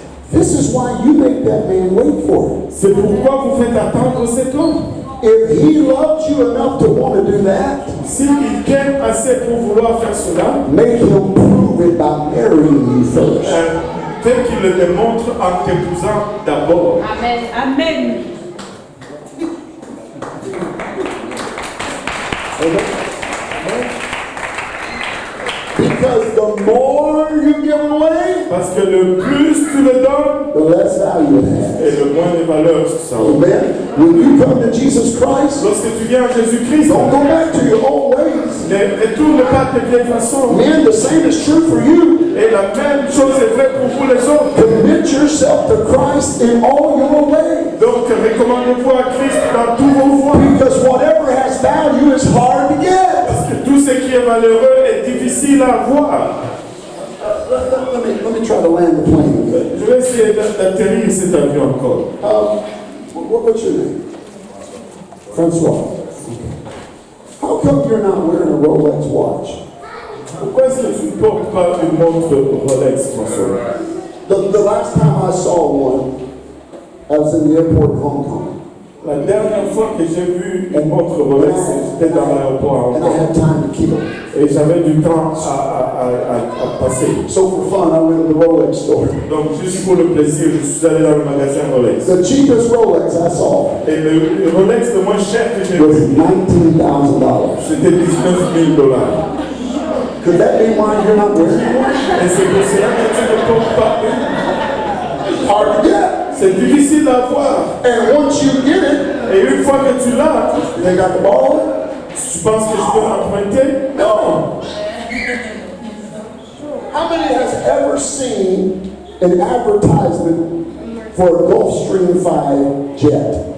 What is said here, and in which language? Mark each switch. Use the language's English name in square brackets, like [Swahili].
[English] This is why you make that man wait for it. [French] C'est pourquoi vous faites attendre cet homme. [English] If he loves you enough to want to do that, [French] S'il t'aime assez pour vouloir faire cela, [English] make him prove it by marrying you first. [French] tel qu'il le démontre en t'épousant d'abord. [English] Amen. Amen. Because the more you give away, [French] Parce que le plus tu le donnes, [English] the less value it has. [French] et le moins de valeur ça aura. [English] Amen. When you come to Jesus Christ, [French] Lorsque tu viens à Jésus-Christ, [English] don't go back to your old ways. [French] ne retourne pas à tes vieilles façons. [English] Man, the same is true for you. [French] Et la même chose est vraie pour vous les autres. [English] Commit yourself to Christ in all your ways. [French] Donc, recommandez-vous à Christ dans tous vos voies. [English] Because whatever has value is hard to get. [French] Parce que tout ce qui est valeureux est difficile à avoir. [English] Let me try to land the plane again. [French] Je vais essayer d'atterrir cet avion encore. [English] What's your name? Francois. How come you're not wearing a Rolex watch? [French] Pourquoi est-ce que tu ne portes pas une montre Rolex, François? [English] The last time I saw one, I was in the airport in Hong Kong. [French] La dernière fois que j'ai vu une montre Rolex, j'étais dans l'aéroport à Hong [English] And I [French] Kong. [English] had time to kill. [French] Et j'avais du temps à passer. [English] So for fun, I went to the Rolex store. [French] Donc, juste pour le plaisir, je suis allé dans le magasin Rolex. [English] The cheapest Rolex I saw [French] Et le Rolex le moins cher que j'ai [English] was [French] vu, [English] $19,000. [French] c'était $19 000. [English] Could that be why you're not wearing one? [French] Et c'est pour cela que tu ne portes pas une. [English] Hard to get. [French] C'est difficile à avoir. [English] And once you get it, [French] Et une fois que tu l'as, [English] they got to borrow it? [French] tu penses que je peux l'emprunter? Non. [English] How many has ever seen an advertisement for a Gulfstream 5 jet?